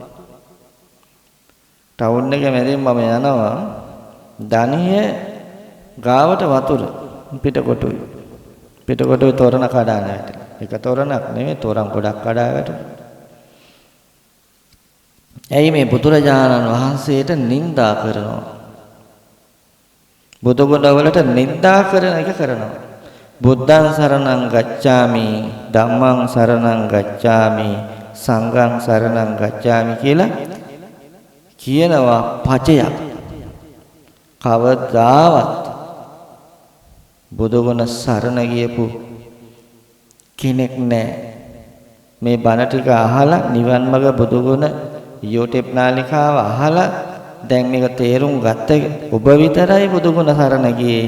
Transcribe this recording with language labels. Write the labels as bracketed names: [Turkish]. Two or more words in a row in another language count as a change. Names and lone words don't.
[Sinhala] ටවුන් එක මැදින් මම යනවා දණිය ගාවට වතුර පිටකොටුවේ. පිටකොටුවේ තොරණ කඩාගෙන වැටිලා. එක තොරණක් නෙමෙයි තොරන් ගොඩක් කඩා වැටුණා. ඇයි මේ බුදුරජාණන් වහන්සේට නිඳා කරනවා? බුදුගුණ වලට නිඳා කරන එක කරනවා. [Pali] බුද්ධං සරණං ගච්ඡාමි ධම්මං සරණං ගච්ඡාමි සංඝං සරණං ගච්ඡාමි [Sinhala] කියලා කියනවා පචයක්. කවදාවත් බුදුගුණ සරණ ගියපු කෙනෙක් නැහැ. මේ බණ ටික අහලා නිවන් මඟ බුදුගුණ YouTube නාලිකාව අහලා දැන් මේක තේරුම් ගත්ත ඔබ විතරයි බුදුගුණ සරණ ගියේ.